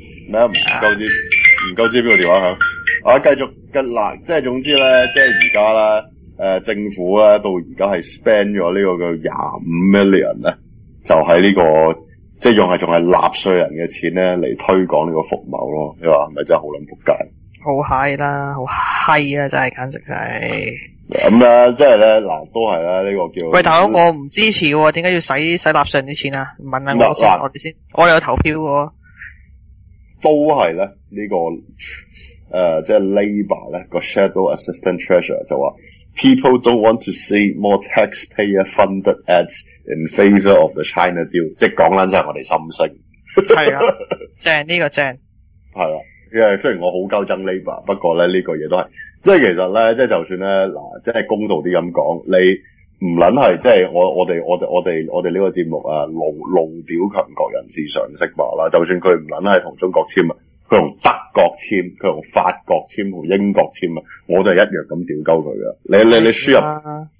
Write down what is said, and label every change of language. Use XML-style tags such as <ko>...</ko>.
<yue>咩唔夠知邊個電話響？啊，繼續嘅嗱，即係總之咧，即係而家咧，政府咧到而家係 spend 咗呢個叫25 million 咧，就喺呢、這個即係仲係納税人嘅錢咧嚟推廣呢個服務咯。你話係咪真係好撚撲街？好嗨啦，好嗨啊！真係簡直就係。咁啦，即係呢嗱都係啦，呢個叫喂大佬，我唔支持喎，點解要洗納税啲錢啊？唔問下我先，我哋先，我有投票喎。都係呢呢、這個即係 Labour 呢個 Shadow Assistant Treasurer 就話</yue> <en>People don't want to see more taxpayer funded ads in favour of the China deal。</en> <yue>即係講緊就係我哋心聲。係啊，正呢、這個正。係啦。因為雖然我好鳩憎 Labour， 不過呢呢、這個嘢都係即係其實呢即係就算呢嗱即係公道啲咁講，你唔撚係即係我哋呢個節目啊弄屌強國人士常識吧啦，就算佢唔撚係同中國簽，佢同德國簽，佢同法國簽，同英國簽，我都係一樣咁屌鳩佢㗎。</yue>